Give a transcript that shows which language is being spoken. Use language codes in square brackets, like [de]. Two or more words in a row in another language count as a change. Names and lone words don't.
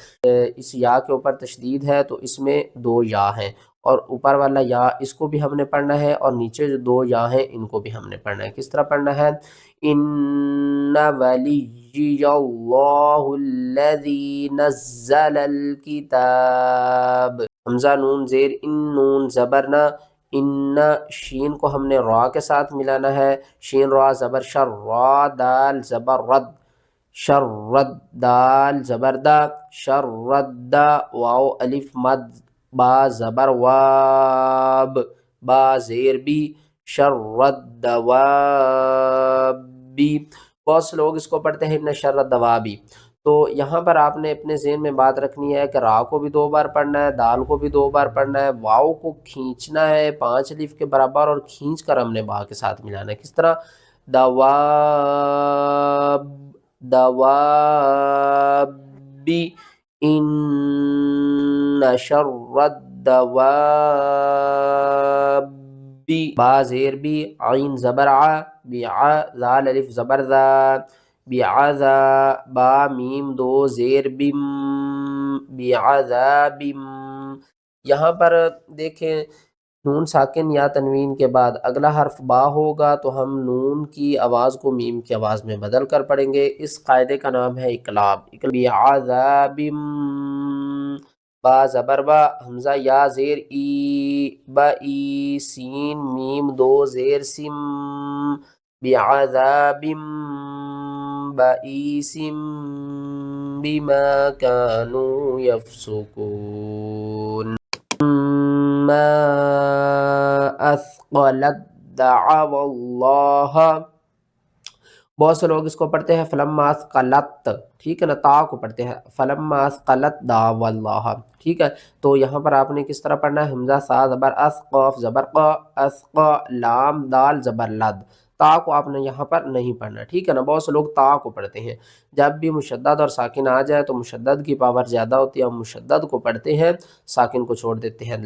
[ur] اس یا کے اوپر تشدید ہے تو اس میں 2 یا ہیں، اور اوپر والا یا اس کو بھی ہم نے پڑھنا ہے اور نیچے جو 2 یا ہیں ان کو بھی ہم نے پڑھنا ہے۔ کس طرح پڑھنا ہے، [ar] ان ولی اللہ الذی نزل الکتاب، [ur] حمزہ نون زیر ان، نون زبرنا، ان، شین کو ہم نے را کے ساتھ ملانا ہے، شین را زبر شر، را دال زبر رد، شرد، دال زبر دا، شرد، واو الف مد، با زبر واب، با زیر بی، شرد دوابی۔ بہت سے لوگ اس کو پڑھتے ہیں [ar] ان شرد دوابی، [ur] تو یہاں پر آپ نے اپنے ذہن میں بات رکھنی ہے کہ را کو بھی 2 بار پڑھنا ہے، دال کو بھی 2 بار پڑھنا ہے، واو کو کھینچنا ہے 5 الف کے برابر اور کھینچ کر ہم نے با کے ساتھ ملانا ہے۔ کس طرح، دواب، دوابی، [ar] ان شر الدواب [ur] با زیر بی عین زبر ع بیع ذال الف زبر ذا بعذا با میم دو زیر بم بعذابم. یہاں پر دیکھیں نون ساکن یا تنوین کے بعد اگلا حرف با ہوگا تو ہم نون کی آواز کو میم کی آواز میں بدل کر پڑھیں گے. اس قاعدے کا نام ہے اقلاب. بعذابم با زبر با حمزہ یا زیر ای با ای سین میم دو زیر سم بعذاب بئیس [ar] بما كانوا يفسقون. ما اثقلت دعوا اللہ. [ur] بہت سے لوگ اس کو پڑھتے ہیں [ar] فلما اثقلت، [ur] ٹھیک ہے نا، تا کو پڑھتے ہیں [ar] فلما اثقلت دعوا اللہ، [ur] ٹھیک ہے. تو یہاں پر آپ نے کس طرح پڑھنا ہے؟ حمزہ سا زبر اس قاف زبر قا اسقا لام دال زبر لد. تا کو آپ نے یہاں پر نہیں پڑھنا، ٹھیک ہے نا. بہت سے لوگ تا کو پڑھتے ہیں. جب بھی مشدد اور ساکن آ جائے تو مشدد کی پاور زیادہ ہوتی ہے، ہم مشدد کو پڑھتے ہیں، ساکن کو چھوڑ دیتے ہیں.